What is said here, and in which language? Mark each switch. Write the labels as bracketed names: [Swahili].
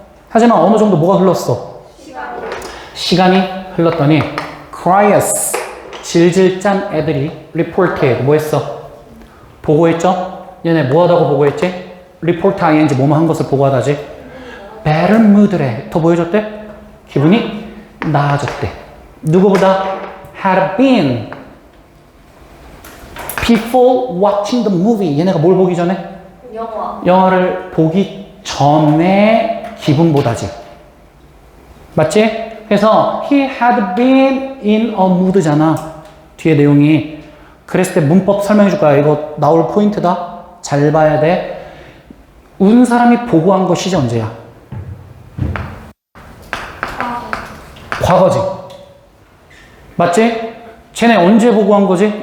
[Korean] 하지만 어느 정도 뭐가 흘렀어? 시간이 흘렀더니 cryous, 질질 짠 애들이 report에 뭐 했어? 보고했죠? 얘네 뭐하다고 보고했지? report ing 뭐뭐 한 것을 보고하다지? [English] better mood [Korean] 래. 더 뭐 해줬대? 기분이 나아졌대. 누구보다 [English] had been before watching the movie. [Korean] 얘네가 뭘 보기 전에? 영화를 보기 전에 기분보다지. 맞지? 그래서 [English] he had been in a mood잖아. [Korean] 뒤에 내용이. 그랬을 때 문법 설명해 줄 거야. 이거 나올 포인트다. 잘 봐야 돼. 운 사람이 보고한 거 시제 언제야? 과거지. 맞지? 쟤네 언제 보고한 거지?